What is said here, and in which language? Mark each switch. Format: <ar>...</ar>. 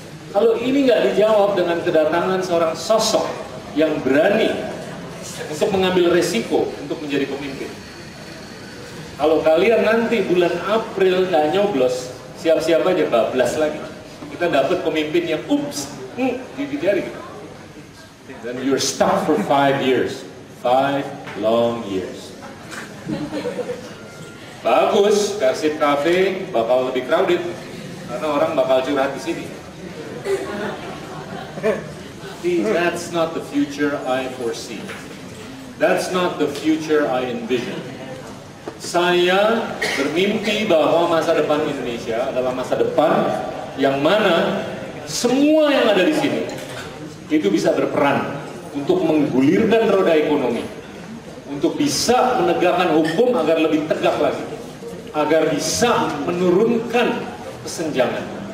<id>Kalau ini nggak dijawab dengan kedatangan seorang sosok yang berani untuk mengambil resiko untuk menjadi pemimpin. Kalau kalian nanti bulan April nggak nyoblos, siap-siap aja bablas lagi. Kita dapat pemimpin yang gigi jari.</id> <en>Then you're stuck for 5 years. 5 long years.</en> <id>Bagus, Persib Cafe bakal lebih crowded karena orang bakal curhat di sini.</id> <en>That's not the future I foresee. That's not the future I envision.</en> <id>Saya bermimpi bahwa masa depan Indonesia adalah masa depan yang mana semua yang ada di sini itu bisa berperan untuk menggulirkan roda ekonomi, untuk bisa menegakkan hukum agar lebih tegak lagi, agar bisa menurunkan kesenjangan.</id>